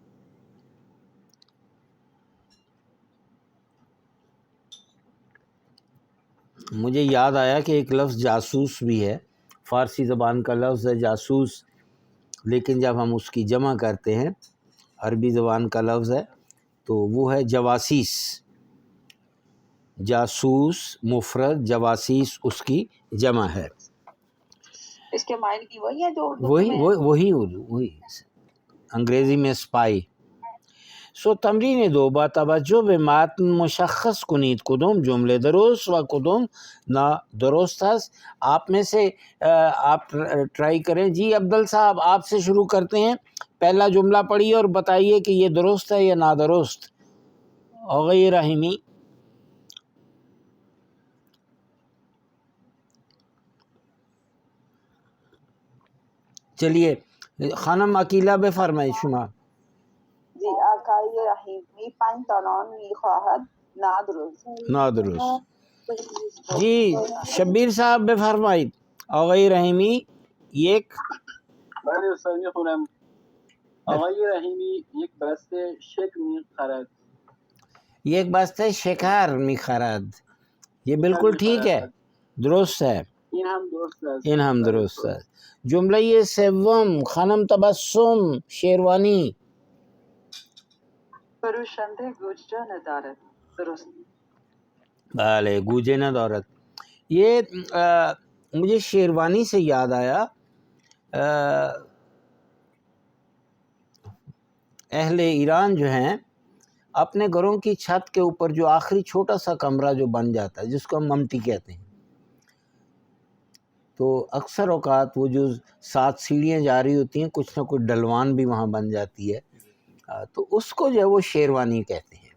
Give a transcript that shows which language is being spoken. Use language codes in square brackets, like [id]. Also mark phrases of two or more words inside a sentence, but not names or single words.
[ur] مجھے یاد آیا کہ ایک لفظ جاسوس بھی ہے، فارسی زبان کا لفظ ہے جاسوس، لیکن جب ہم اس کی جمع کرتے ہیں عربی زبان کا لفظ ہے تو وہ ہے جواسیس. جاسوس مفرد، جواسیس اس کی جمع ہے. اس کے معنی کی وہی ہے جو اردو وہی میں وہی وہی وہی انگریزی میں اسپائی. [fa] سو تمرین 2 با توجہ به متن مشخص کنید کدوم جمله درست و کدوم نا درست است. [ur] آپ میں سے آپ ٹرائی کریں. جی عبدل صاحب آپ سے شروع کرتے ہیں. پہلا جملہ پڑھیے اور بتائیے کہ یہ درست ہے یا نادرست. [fa] غیر رحیمی. چلیے خانم عقیلہ بفرمایید شما. جی آقای رحیمی 5 تا نان میخواهد نادرست. نادرست. [ur] جی شبیر صاحب [fa] بفرمایید. آقای رحیمی یک. بله استاد میخونم. آقای رحیمی یک بسته شک میخرد. یک بسته شکر میخرد. [ur] یہ بالکل ٹھیک ہے، درست ہے. [fa] این هم درست است. این هم درست است. جمله سوم خانم تبسم شیروانی. فروشنده گوجه ندارد. درست. بله گوجه ندارد. [ur] یہ مجھے شیروانی سے یاد آیا، اہل ایران جو ہیں اپنے گھروں کی چھت کے اوپر جو آخری چھوٹا سا کمرہ جو بن جاتا ہے جس کو ہم ممٹی کہتے ہیں، تو اکثر اوقات وہ جو 7 سیڑھیاں جا رہی ہوتی ہیں کچھ نہ کچھ ڈلوان بھی وہاں بن جاتی ہے، تو اس کو جو ہے وہ شیروانی کہتے ہیں.